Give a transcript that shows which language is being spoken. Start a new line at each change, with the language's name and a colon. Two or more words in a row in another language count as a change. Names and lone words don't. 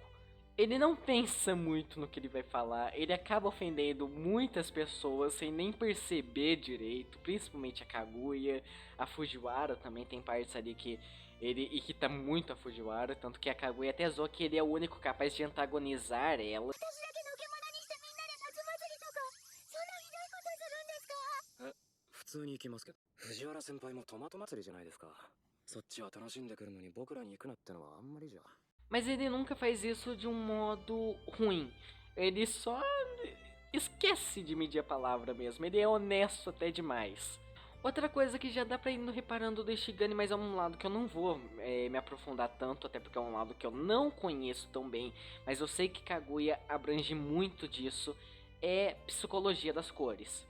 Portuguese: Ele não pensa muito no que ele vai falar, ele acaba ofendendo muitas pessoas sem nem perceber direito, principalmente a Kaguya, a Fujiwara também tem partes ali que ele irrita muito a Fujiwara, tanto que a Kaguya até zoa que ele é o único capaz de antagonizar ela.
Japanese: 普通に行きますけど、藤原先輩もトマト祭りじゃないですか。そっちは楽しんでくるのに僕らに行くなってのはあんまりじゃ。
Portuguese: Mas ele nunca faz isso de um modo ruim. Ele só esquece de medir a palavra mesmo. Ele é honesto até demais. Outra coisa que já dá pra ir reparando do Ishigami, mas é um lado que eu não vou me aprofundar tanto, até porque é um lado que eu não conheço tão bem, mas eu sei que Kaguya abrange muito disso, é psicologia das cores.